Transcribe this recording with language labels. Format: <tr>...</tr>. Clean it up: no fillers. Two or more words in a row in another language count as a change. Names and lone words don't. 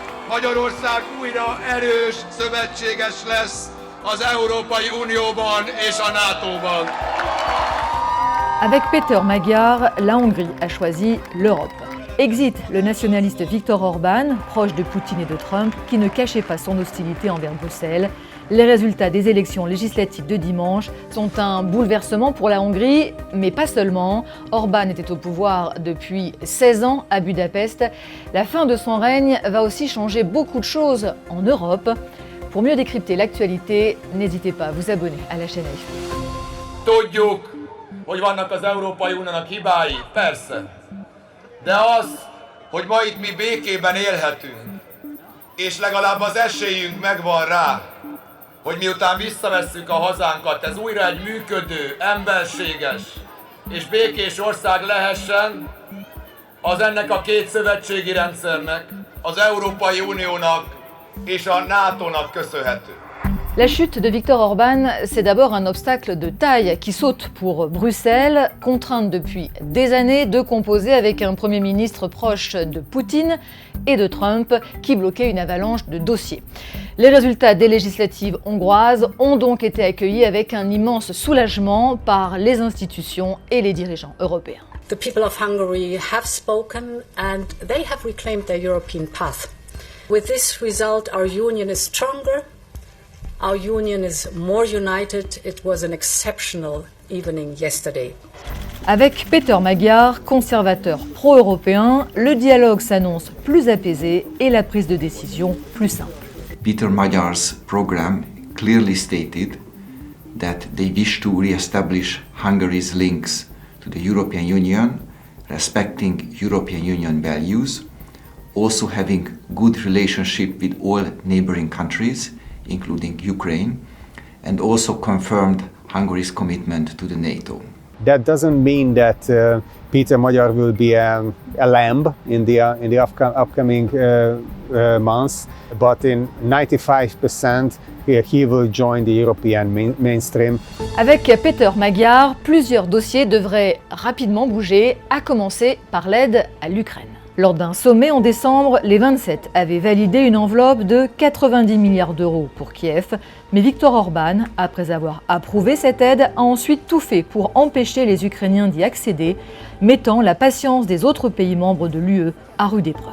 <hu>Magyarország újra erős szövetséges lesz az Európai Unióban és a NATO-ban.</hu> <fr>Avec Péter Magyar, la Hongrie a choisi l'Europe. Exit le nationaliste Viktor Orbán, proche de Poutine et de Trump, qui ne cachait pas son hostilité envers Bruxelles. Les résultats des élections législatives de dimanche sont un bouleversement pour la Hongrie, mais pas seulement. Orbán était au pouvoir depuis 16 ans à Budapest. La fin de son règne va aussi changer beaucoup de choses en Europe. Pour mieux décrypter l'actualité, n'hésitez pas à vous abonner à la chaîne AFP.</fr> <hu>Tudjuk, hogy vannak az Európai Uniónak hibái, persze. De az, hogy ma itt mi békében élhetünk, és legalább az esélyünk megvan rá, hogy miután visszavesszük a hazánkat, ez újra egy működő, emberséges és békés ország lehessen, az ennek a két szövetségi rendszernek, az Európai Uniónak és a NATO-nak köszönhető.</hu> <fr>La chute de Viktor Orbán, c'est d'abord un obstacle de taille qui saute pour Bruxelles, contrainte depuis des années de composer avec un Premier ministre proche de Poutine et de Trump qui bloquait une avalanche de dossiers. Les résultats des législatives hongroises ont donc été accueillis avec un immense soulagement par les institutions et les dirigeants européens.</fr> <en>The people of Hungary have spoken and they have reclaimed their European path. With this result, our union is stronger. Our union is more united. It was an exceptional evening yesterday.</en> <fr>Avec Péter Magyar, conservateur pro-européen, le dialogue s'annonce plus apaisé et la prise de décision plus simple.</fr> <en>Péter Magyar's program clearly stated that they wish to re-establish Hungary's links to the European Union, respecting European Union values, also having good relationship with all neighboring countries, including Ukraine, and also confirmed Hungary's commitment to the NATO. That doesn't mean that Péter Magyar will be a lamb in the upcoming months, but in 95% he will join the European mainstream.</en> <fr>Avec Péter Magyar, plusieurs dossiers devraient rapidement bouger, à commencer par l'aide à l'Ukraine. Lors d'un sommet en décembre, les 27 avaient validé une enveloppe de 90 milliards d'euros pour Kiev, mais Viktor Orbán, après avoir approuvé cette aide, a ensuite tout fait pour empêcher les Ukrainiens d'y accéder, mettant la patience des autres pays membres de l'UE à rude épreuve.</fr>